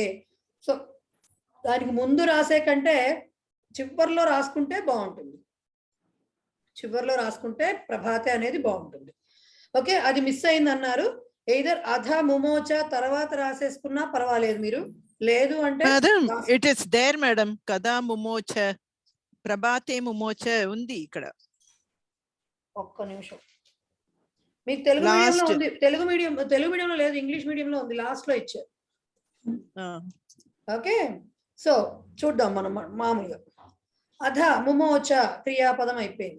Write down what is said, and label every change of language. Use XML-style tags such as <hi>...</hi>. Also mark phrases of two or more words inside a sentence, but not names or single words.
<te>సో దానికి ముందు రాసే కంటే చివర్లో రాసుకుంటే బాగుంటుంది. చివర్లో రాసుకుంటే ప్రభాతే అనేది బాగుంటుంది. ఓకే, అది మిస్ అయింది అన్నారు. ఎయిదర్</te> <sa>అధ ముమోచ</sa> <te>తర్వాత రాసేసుకున్నా పర్వాలేదు మీరు, లేదు అంటే</te> <en>Madam, it is there, madam.</en> <sa>कदा मुमोच, प्रभाते मुमोच</sa> <te>ఉంది ఇక్కడ. ఒక్క నిమిషం. మీకు తెలుగు మీడియంలో Last. ఉంది, తెలుగు మీడియంలో లేదు, ఇంగ్లీష్ మీడియంలో ఉంది, లాస్ట్ లో ఇచ్చారు. ఓకే, సో చూద్దాం మనం మామూలుగా.</te> <sa>అధ ముమోచ</sa> <te>క్రియాపదం అయిపోయింది.</te>